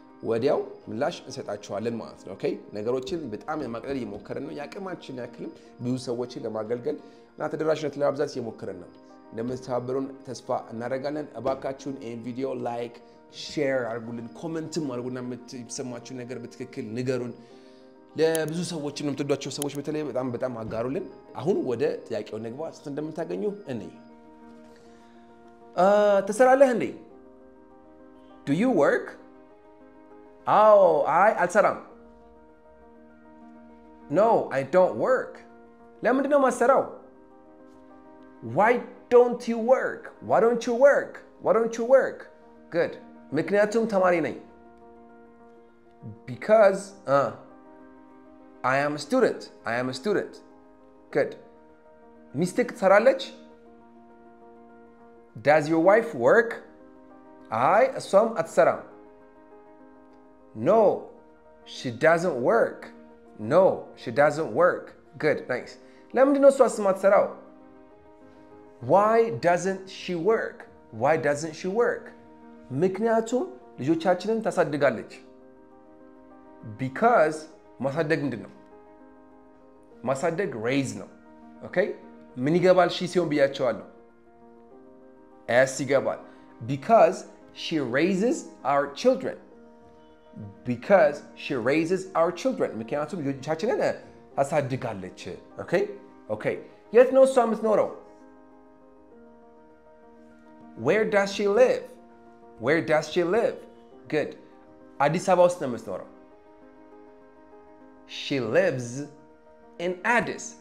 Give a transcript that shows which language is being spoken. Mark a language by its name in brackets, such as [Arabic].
[Amharic] ወዲያው ምላሽ እንሰጣችኋለን ማለት ነው። ኦኬ ነገሮችን በጣም ለማቅለል እየሞከርን ነው። ያቅማችን ያክልም ብዙ ሰዎችን ለማገልገል እና ተደራሽነት ለማብዛት እየሞከርን ነው። እንደምትተባበሩን ተስፋ እናደርጋለን። እባካችሁን ይህን ቪዲዮ ላይክ ሼር አድርጉልን ኮሜንትም አድርጉና የምትሰማችሁ ነገር በትክክል ንገሩን። ለብዙ ሰዎች የምትወዷቸው ሰዎች በተለይ በጣም አጋሩልን። አሁን ወደ ጥያቄው ንግባ። ስንት እንደምታገኙ እኔ ተሰራለህ እንዴ? [English] Do you work? [Amharic] አይ አልሰራም። [English] No, I don't work. [Amharic] ለምንድን ነው የማትሰራው? [English] Why don't you work? Why don't you work? Why don't you work? Good. [Amharic] ምክንያቱም ተማሪ ነኝ. [English] Because I am a student. I am a student. Good. [Amharic] ሚስትህ ትሰራለች? [English] Does your wife work? [Amharic] አይ እሷም አትሰራም. [English] No, she doesn't work. No, she doesn't work. Good, nice. [Amharic] ለምንድን ነው እሷ የማትሰራው? [English] Why doesn't she work? Why doesn't she work? [Amharic] ምክንያቱም ልጆቻችንን ታሳድጋለች. Because ማሳደግ ምንድን ነው? ማሳደግ raise ነው። ኦኬ ምን ይገባል ሺ ሲሆን ብያቸዋለሁ። s ይገባል. [English] Because she raises our children. Because she raises our children. [Amharic] ምክንያቱም ልጆቻችንን ታሳድጋለች። ኦኬ የት ነው እሷ የምትኖረው? [English] Where does she live? Where does she live? Good. [Amharic] አዲስ አበባ ውስጥ ነው የምትኖረው. [English] She lives in Addis